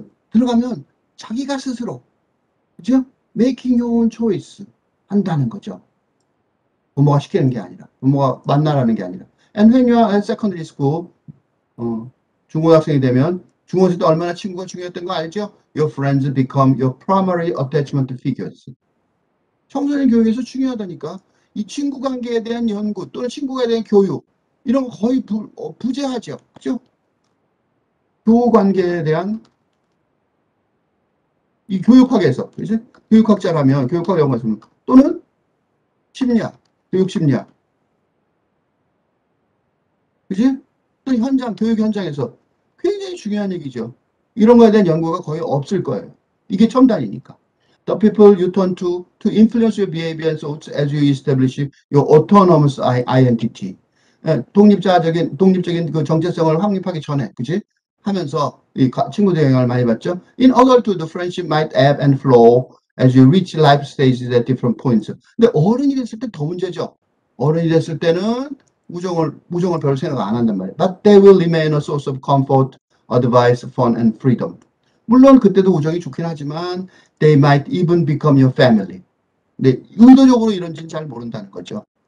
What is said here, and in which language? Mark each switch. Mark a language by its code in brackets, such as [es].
[ko] 들어가면 자기가 스스로, 그죠? [en] making your own choice [ko] 한다는 거죠. 부모가 시키는 게 아니라, 부모가 만나라는 게 아니라. [en] And when you are at secondary school, [ko] 중고등학생이 되면 중고등학생 때 얼마나 친구가 중요했던 거 알죠? [en] Your friends become your primary attachment figures. [ko] 청소년 교육에서 중요하다니까. 이 친구 관계에 대한 연구 또는 친구에 대한 교육 이런 거 거의 부재하죠. 그죠? 교우 관계에 대한 이 교육학에서, 그죠? 교육학자라면 교육학 영어 쓰면 또는 심리학, 교육 심리학. 그지? 또 현장, 교육 현장에서 굉장히 중요한 얘기죠. 이런 거에 대한 연구가 거의 없을 거예요. 이게 첨단이니까. [en] The people you turn to influence your behavior and thoughts as you establish your autonomous identity. [ko] 독립적인 그 정체성을 확립하기 전에, 그지? 하면서 이 친구들의 영향을 많이 받죠. [en] In adulthood, the friendship might ebb and flow as you reach life stages at different points. [ko] 근데 어른이 됐을 때 더 문제죠. 어른이 됐을 때는 무정을 별로 생각 안 한단 말이에요. [en] But they will remain a source of comfort, advice, fun, and freedom. [ko] 물론 그때도 우정이 좋긴 하지만 [en] they might even become your family. [ko] 근데 의도적으로 이런지는 잘 모른다는 거죠.